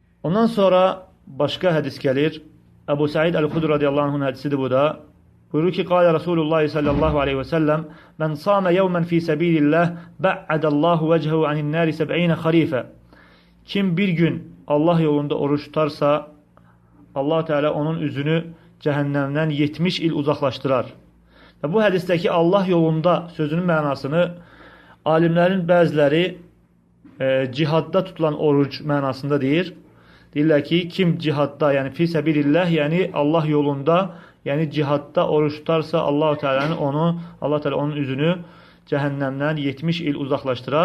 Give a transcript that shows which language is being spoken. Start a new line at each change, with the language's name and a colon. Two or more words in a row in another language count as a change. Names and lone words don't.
Turkish: Ondan sonra başka hadis gelir. Ebu Said el-Hudri
Arabic: رضي الله عنه'ın
Turkish: hadisidir bu da. Buyurur ki,
Arabic: قال رسول الله صلى الله عليه وسلم، من صام يوما في سبيل الله، باعد الله وجهه عن النار 70 خريفا.
Turkish: Kim bir gün Allah yolunda oruç tutarsa, Allah Teala onun üzünü cehennemden 70 il uzaklaştırar.
Azerbaijani: Bu hadisteki Allah yolunda sözünün mənasını alimlərin bəziləri cihadda tutulan oruc mənasında deyir. Deyirlər ki, kim cihadda, yəni
Arabic: في سبيل الله,
Azerbaijani: yəni Allah yolunda, yəni cihadda oruç tutarsa, Allah Teala onun üzünü cəhənnəmdən 70 il uzaqlaşdırar.